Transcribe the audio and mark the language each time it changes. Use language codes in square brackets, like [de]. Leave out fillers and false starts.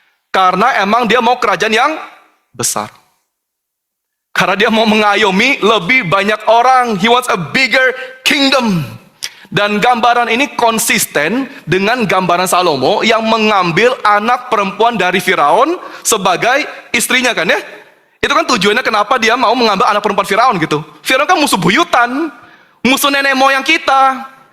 [id] Karena emang dia mau kerajaan yang besar. Karena dia mau mengayomi lebih banyak orang. [en] He wants a bigger kingdom. [id] Dan gambaran ini konsisten dengan gambaran Salomo yang mengambil anak perempuan dari Firaun sebagai istrinya, kan ya? Itu kan tujuannya kenapa dia mau mengambil anak perempuan Firaun gitu. Firaun kan musuh buyutan, musuh nenek moyang kita.